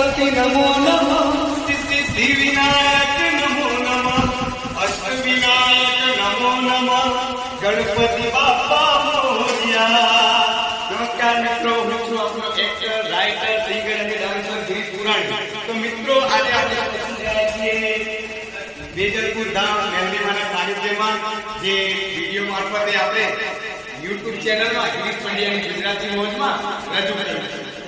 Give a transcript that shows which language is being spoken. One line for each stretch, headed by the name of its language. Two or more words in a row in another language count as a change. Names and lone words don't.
Marathi: नमो नमः सिद्धिविनायक नमो नमः अष्टविनायक नमो नमः गणपति बाप्पा मोरया।
Gujarati: नमस्कार મિત્રો, હું છું આપણો એક્ટર, રાઇટર, સિંગર અને ડાન્સર ગિરીશ પુરાણી। તો મિત્રો, આજે આપણે પહોંચી રહ્યા છીએ વેજલપુર ધામ મેલડીમાના સાનિધ્યમાં, જે વિડીયો મારફતે આપણે યુટ્યુબ ચેનલમાં ગિરીશ પંડ્યાની ગુજરાતી મોજમાં રજૂ કરી છે।